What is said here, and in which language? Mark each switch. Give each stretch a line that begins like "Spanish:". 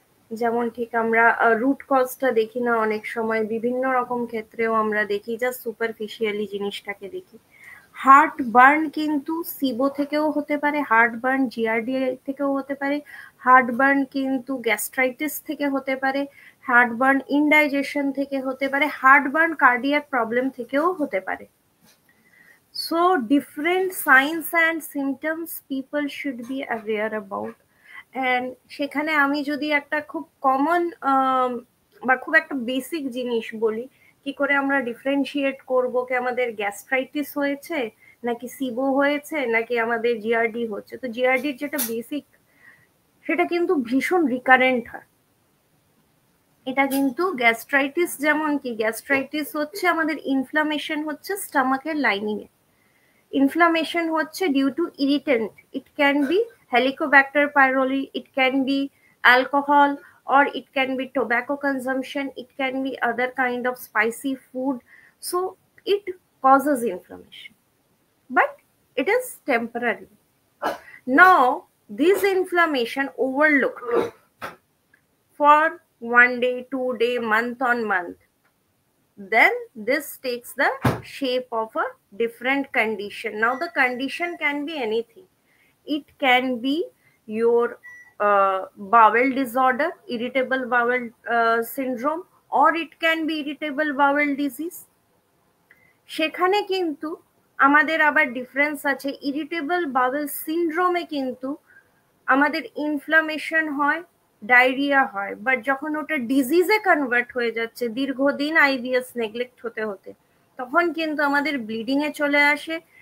Bangla: যেমন ঠিক আমরা রুট কজটা দেখি না, অনেক সময় বিভিন্ন রকম ক্ষেত্রেও আমরা দেখি,
English: just superficially
Bangla: জিনিসটাকে দেখি। হার্ট বার্ন কিন্তু সিবো থেকেও হতে পারে, হার্ট বার্ন জিআরডি থেকেও হতে পারে, হার্ট বার্ন কিন্তু গ্যাস্ট্রাইটিস থেকে হতে পারে, হার্ট বার্ন ইনডাইজেশন থেকে হতে পারে, হার্ট বার্ন কার্ডিয়াক প্রবলেম থেকেও হতে পারে।
English: So different signs and symptoms people should be aware about. And
Bangla: সেখানে আমি যদি একটা খুব কমন বা খুব একটা বেসিক জিনিস বলি, কি করে আমরা ডিফারেন্সিয়েট করবো কি আমাদের গ্যাস্ট্রাইটিস হয়েছে, নাকি সিবো হয়েছে, নাকি আমাদের জিআরডি হচ্ছে। তো জিআরডির যেটা বেসিক, সেটা কিন্তু ভীষণ রিকারেন্ট হয়। এটা কিন্তু গ্যাস্ট্রাইটিস, যেমন কি গ্যাস্ট্রাইটিস হচ্ছে আমাদের ইনফ্লামেশন হচ্ছে স্টমাকের লাইনিং এ।
English: Inflammation
Bangla: হচ্ছে
English: due to irritant. It can be Helicobacter pylori, it can be alcohol, or it can be tobacco consumption, it can be other kind of spicy food. So it causes inflammation, but it is temporary. Now this inflammation overlooked for 1 day, 2 day, month on month, then this takes the shape of a different condition. Now the condition can be anything. It can be your bowel disorder, irritable bowel syndrome, or it can be irritable bowel disease.
Bangla: সেখানে কিন্তু আমাদের আবার difference আছে। Irritable bowel সিনড্রোমে কিন্তু আমাদের inflammation হয়, diarrhoea হয়, but যখন ওটা ডিজিজে কনভার্ট হয়ে যাচ্ছে দীর্ঘদিন আইবিএস নেগলেক্ট হতে হতে, তখন কিন্তু আমাদের ব্লিডিং এ চলে আসে।